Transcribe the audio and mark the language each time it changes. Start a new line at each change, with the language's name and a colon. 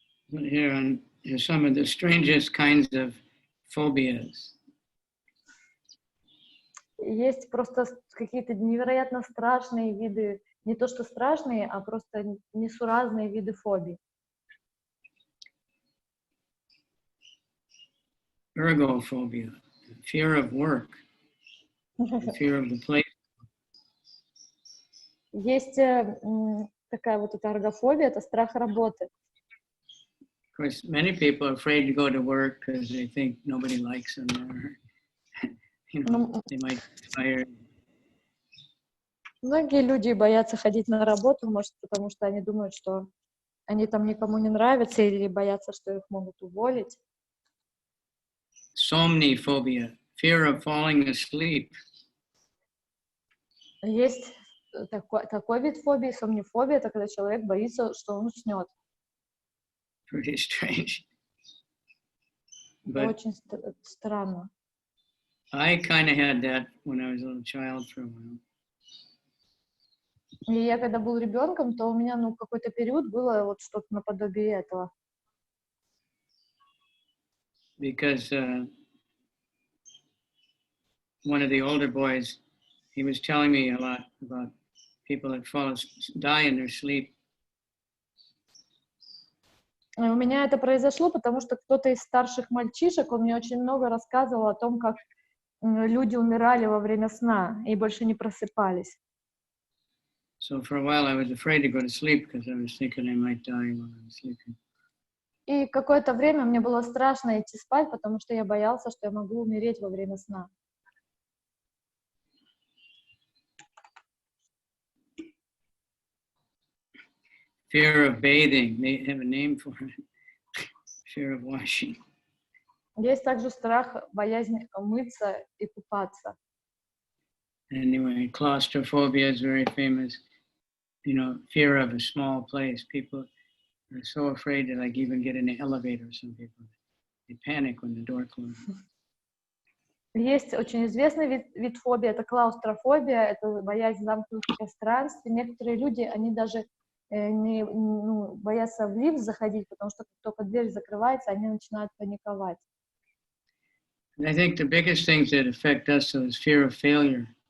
English: Here are some of the strangest kinds of phobias.
Russian: Есть просто какие-то невероятно страшные виды, не то что страшные, а просто несуразные виды фобий.
English: Ergophobia, fear of work, fear of the place.
Russian: Есть такая вот эта эргофобия, это страх работы.
English: Of course, many people are afraid to go to work because they think nobody likes them there. You know, they might be fired.
Russian: Многие люди боятся ходить на работу, может, потому что они думают, что они там никому не нравятся, или боятся, что их могут уволить.
English: Somniphobia, fear of falling asleep.
Russian: Есть такой вид фобии, сомнифобия, это когда человек боится, что он уснет.
English: Pretty strange.
Russian: Это очень странно.
English: I kind of had that when I was a little child for a while.
Russian: И я когда был ребенком, то у меня, какой-то период было вот что-то наподобие этого.
English: Because one of the older boys, he was telling me a lot about people that die in their sleep.
Russian: И у меня это произошло, потому что кто-то из старших мальчишек, он мне очень много рассказывал о том, как люди умирали во время сна и больше не просыпались.
English: So for a while I was afraid to go to sleep because I was thinking I might die while I was sleeping.
Russian: И какое-то время мне было страшно идти спать, потому что я боялся, что я могу умереть во время сна.
English: Fear of bathing, they have a name for it. Fear of washing.
Russian: Есть также страх, боязнь мыться и купаться.
English: Anyway, claustrophobia is very famous. You know, fear of a small place. People are so afraid to even get in the elevator. Some people, they panic when the door closes.
Russian: Есть очень известный вид фобии, это клаустрофобия, это боязнь замкнутых пространств. И некоторые люди, они даже боятся в лифт заходить, потому что как только дверь закрывается, они начинают паниковать.
English: I think the biggest things that affect us is fear of failure.